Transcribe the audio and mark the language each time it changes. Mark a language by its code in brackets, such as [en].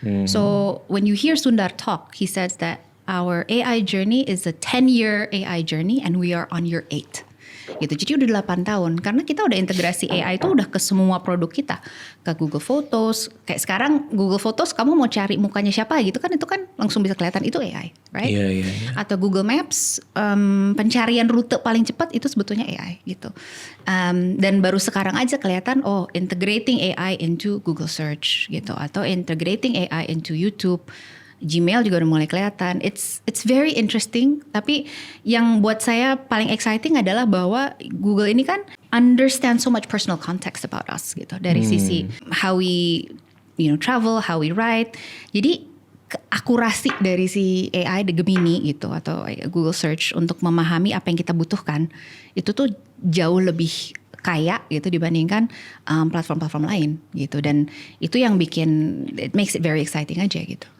[en] So when you hear Sundar talk, he says that our AI journey is a 10-year AI journey and we are on year 8. [id] Gitu. Jadi udah 8 tahun karena kita udah integrasi AI itu udah ke semua produk kita, ke Google Photos. Kayak sekarang Google Photos kamu mau cari mukanya siapa gitu kan, itu kan langsung bisa kelihatan itu AI, right? Iya. Atau Google Maps, pencarian rute paling cepat itu sebetulnya AI gitu. Dan baru sekarang aja kelihatan [en] integrating AI into Google Search [id] gitu, atau [en] integrating AI into YouTube. [id] Gmail juga udah mulai kelihatan. [en] It's very interesting. [id] Tapi yang buat saya paling exciting adalah bahwa Google ini kan [en] understand so much personal context about us [id] gitu. Dari sisi [en] how we travel, how we write. [id] Jadi akurasi dari si AI The Gemini gitu atau Google Search untuk memahami apa yang kita butuhkan itu tuh jauh lebih kaya gitu dibandingkan platform-platform lain gitu. Dan itu yang bikin [en] it makes it very exciting [id] aja gitu.